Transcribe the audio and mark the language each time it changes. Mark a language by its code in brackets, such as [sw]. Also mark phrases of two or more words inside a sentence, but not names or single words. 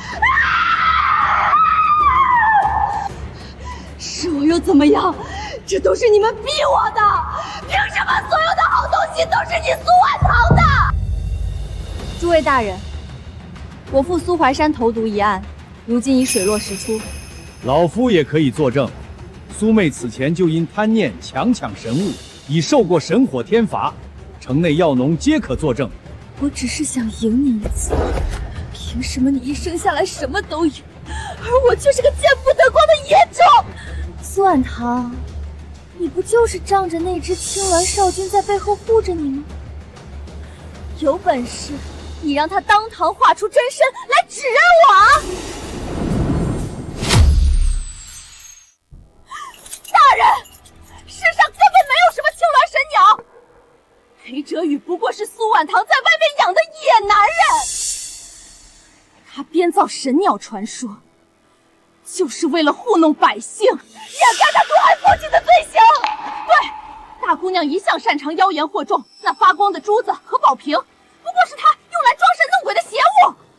[zh] 是我又怎麼樣？這都是你們逼我的！憑什麼所有的好東西都是你蘇婉堂的？諸位大人，我父蘇淮山投毒一案，如今已水落石出。老夫也可以作證，蘇妹此前就因貪念強搶神物，已受過神火天罰，城內藥農皆可作證。我只是想贏你一次，憑什麼你一生下來什麼都有，而我卻是個見不得光的野種？蘇婉堂，你不就是仗着那隻青鸞少君在背後護着你嗎？有本事你讓他當堂畫出真身來指認我啊！大人，世上根本沒有什麼青鸞神鳥，裴哲宇不過是蘇婉堂在外面養的野男人，他編造神鳥傳說，就是為了糊弄百姓，掩蓋他毒害父親的罪行。不大姑娘一向擅長妖言惑众，那发光的珠子和宝瓶，不过是她用来装神弄鬼的邪物。